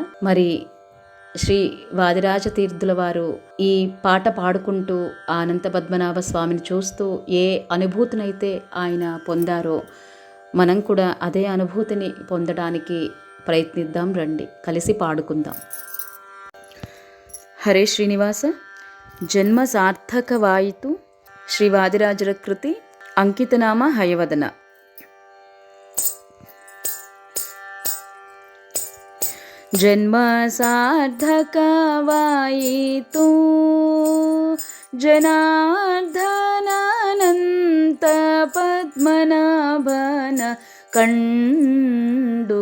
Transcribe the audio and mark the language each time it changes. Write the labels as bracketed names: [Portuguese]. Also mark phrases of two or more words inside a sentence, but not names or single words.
[Telugu] మరి శ్రీ వాదిరాజ తీర్థుల వారు ఈ పాట పాడుకుంటూ ఆ అనంత పద్మనాభ స్వామిని చూస్తూ ఏ అనుభూతినైతే ఆయన పొందారో మనం కూడా అదే అనుభూతిని పొందడానికి ప్రయత్నిద్దాం. రండి, కలిసి పాడుకుందాం. హరే శ్రీనివాస. [Kannada] ಜನ್ಮ ಸಾರ್ಥಕವಾಯಿತು ಶ್ರೀ ವಾದಿರಾಜರ ಕೃತಿ ಅಂಕಿತನಾಮ ಹಯವದನ. ಜನ್ಮ ಸಾರ್ಥಕವಾಯಿತು ಜನಾರ್ದನಾನಂತ ಪದ್ಮನಾಭನ ಕಂಡು.